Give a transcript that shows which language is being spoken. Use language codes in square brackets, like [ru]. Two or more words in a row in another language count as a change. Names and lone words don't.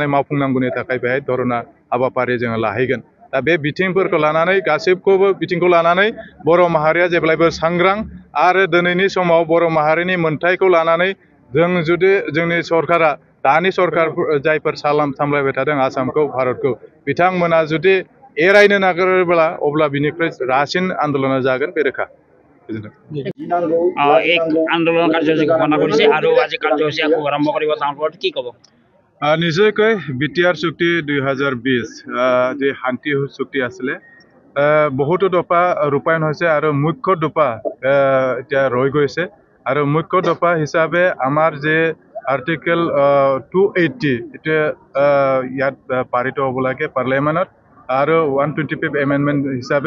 [brx] मावफुंनांगौनि थाखाय बेहाय धरना हाबाफारि जोङो लाहैगोन दा बे बिथिंफोरखौ लानानै गासैखौबो बिथिंखौ लानानै बर' माहारिया जेब्लायबो सांग्रां आरो दिनैनि समाव बर' माहारिनि मोन्थायखौ लानानै जों जुदि जोंनि सरकारा दानि सरकार जायफोर सामलायबाय थादों आसामखौ भारतखौ बिथांमोना जुदि एरायनो नागिरोब्ला अब्ला बिनिख्रुइ रासिन आन्दोलना जागोन बे रोखा [as] এক আন্দোলন কাৰ্যসূচী ঘোষণা কৰিছে আৰু আজি কাৰ্যসূচী আকৌ আৰম্ভ কৰিব তাৰ কি ক'ব নিশ্চয়কৈ বিটিআৰ চুক্তি 2020 যে শান্তি চুক্তি আছিলে বহুতো দফা ৰূপায়ণ হৈছে আৰু মুখ্য দফা এতিয়া ৰৈ গৈছে আৰু মুখ্য দফা হিচাপে আমাৰ যে আৰ্টিকেল 280 এটা ইয়াত পাৰিত হ'ব লাগে পাৰ্লিয়ামেণ্টত আৰু 125 এমেণ্ডমেণ্ট হিচাপে